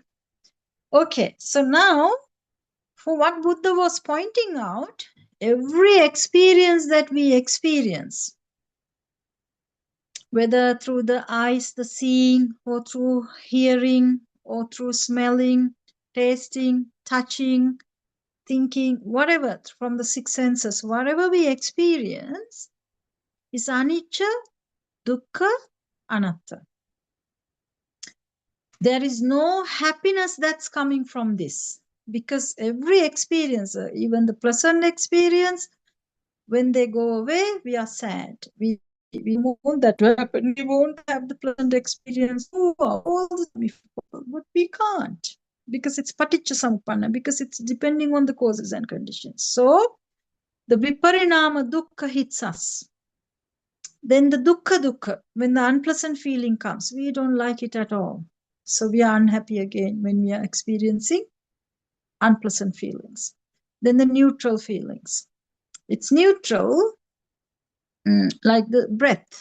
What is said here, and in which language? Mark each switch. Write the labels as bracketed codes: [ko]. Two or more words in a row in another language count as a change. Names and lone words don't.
[en] Okay, so now, for what Buddha was pointing out, every experience that we experience, whether through the eyes, the seeing, or through hearing, or through smelling, tasting, touching, thinking, whatever, from the six senses, whatever we experience is [pi] anicca, dukkha, anatta. [en] There is no happiness that's coming from this, because every experience, even the pleasant experience, when they go away, we are sad. We want that to happen. We won't have the pleasant experience all the time, but we can't, because it's [pi] paticca samuppanna, [en] because it's depending on the causes and conditions. So the [pi] viparinama dukkha [en] hits us. Then the dukkha, when the unpleasant feeling comes, we don't like it at all. So we are unhappy again when we are experiencing unpleasant feelings. Then the neutral feelings. It's neutral, like the breath.